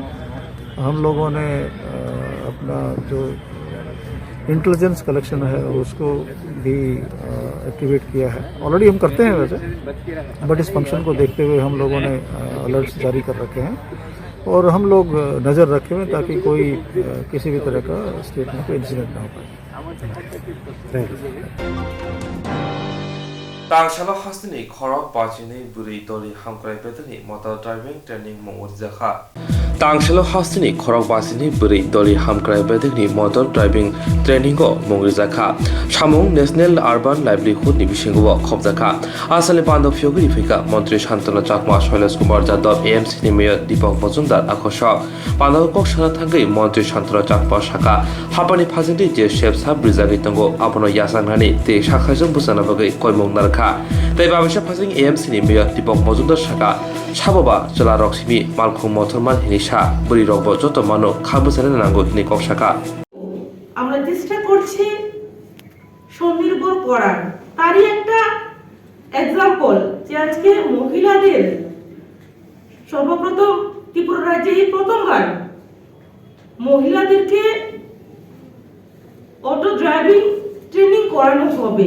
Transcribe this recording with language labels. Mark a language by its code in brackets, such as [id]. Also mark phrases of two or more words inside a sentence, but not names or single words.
[hi] हम लोगों ने अपना जो [en] intelligence collection [hi] है उसको भी एक्टिवेट किया है। ऑलरेडी हम करते हैं वैसे, बट इस फंक्शन को देखते हुए हम लोगों ने अलर्ट्स जारी कर रखे हैं और हम लोग नज़र रखे हुए ताकि कोई किसी भी तरह का स्टेट में कोई इंसिडेंट ना हो पाए। [trp] Tangselo hastini khorok pachini buri doli hamkrai pedani [en] motor driving training [trp] mongor jakha. Tangselo hastini khorok pachini buri doli hamkrai pedani [en] motor driving training [trp] go mongor jakha. Samung National Urban Livelihood ni bisingo khobjaka. Asale pando fyogri fika Montri Shantana Chakma Shailesh Kumar Jadab AMC ni Mayor Deepak Majumdar akhosok. Pando kok sana thangai Montri Shantana Chakma Shaka. Hapani phajindi je shep sab brizagi tango apono yasangrani te shakhajong busana bagai koimong nar তাই বাবেশা ফাজিং এএমসি নি মেয়র দীপক মজুমদার শাখা সাববা জলা রক্সিমি মালখুম মথরমান হিনিসা বরি রব যত মানো খাবুসারে নাঙ্গো হিনি কক শাখা [bn] আমরা চেষ্টা করছি স্বনির্ভর করার। তারই একটা एग्जांपल যে আজকে মহিলাদের সর্বপ্রথম ত্রিপুরা রাজ্যে এই প্রথমবার মহিলাদেরকে [en] auto driving training [bn] করানো হবে।